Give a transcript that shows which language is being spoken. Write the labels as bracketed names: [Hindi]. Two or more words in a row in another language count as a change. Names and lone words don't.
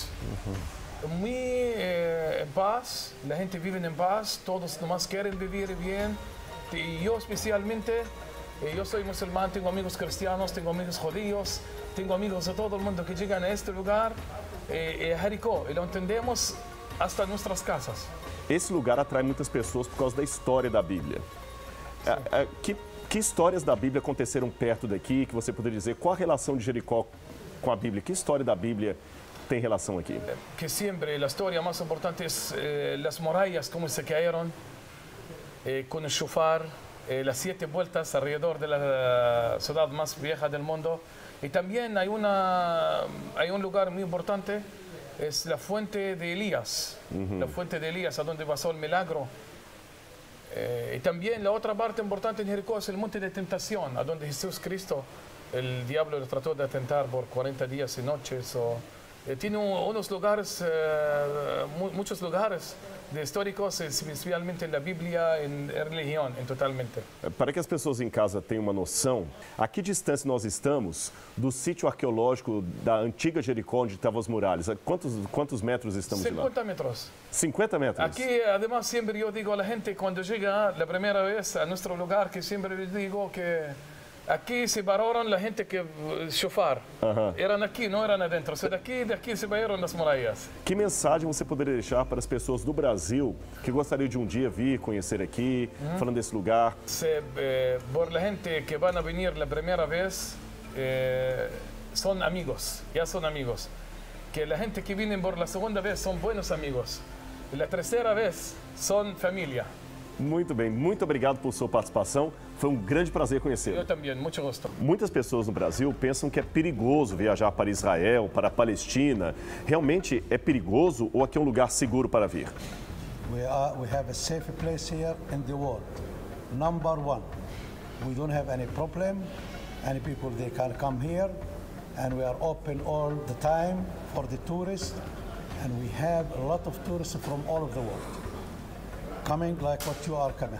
[Spanish] Muy en paz, la gente vive en paz, todos nomás quieren vivir bien. Y yo especialmente, yo soy musulmán, tengo amigos cristianos, tengo amigos judíos, tengo amigos de todo el mundo que llegan a este lugar, Jericó, y lo entendemos hasta nuestras casas. [Portuguese] esse lugar atrai muitas pessoas por causa da história da Bíblia. Que histórias da Bíblia aconteceram perto daqui, que você poderia dizer? Qual a relação de Jericó com a Bíblia? Que história da Bíblia tem relação aqui? [Spanish] Que siempre la historia más importante es las murallas, cómo se cayeron con el shofar, las 7 vueltas alrededor de la ciudad más vieja del mundo. Y también hay un lugar muy importante, es la fuente de Elías, la fuente de Elías, a donde pasó el milagro. Y también la otra parte importante en Jericó es el monte de tentación, a donde Jesús Cristo, el diablo lo trató de atentar por 40 días y noches. Tiene unos lugares, muchos lugares históricos, especialmente en la Bíblia, [Portuguese] em religião, [Spanish] totalmente. [Portuguese] Para que as pessoas em casa tenham uma noção, a que distância nós estamos do sítio arqueológico da antiga Jericó, onde estavam as muralhas? Quantos metros estamos de lá? 50 metros. 50 metros? Aqui, además, sempre eu digo [Spanish] a la gente, [Portuguese] quando chega a primeira vez a nosso lugar, que sempre [Spanish] les digo [Portuguese] que aqui se pararam a gente que shofar. Eram aqui, não eram adentro. Daqui se pararam nas muralhas. Que mensagem você poderia deixar para as pessoas do Brasil que gostariam de um dia vir conhecer aqui, falando desse lugar? [Spanish] Por la gente que van a venir la primera vez, son amigos, ya son amigos. Que la gente que viene por la segunda vez son buenos amigos. Y la tercera vez son familia. [Portuguese] Muito bem, muito obrigado por sua participação. Foi um grande prazer conhecê-lo. Eu também, muito gosto. Muitas pessoas no Brasil pensam que é perigoso viajar para Israel, para a Palestina. Realmente é perigoso ou aqui é um lugar seguro para vir? [English] We have a safe place here in the world. Number one, we don't have any problem. Any people, they can come here, and we are open all the time for the tourists. And we have a lot of tourists from all over the world coming like what you are coming.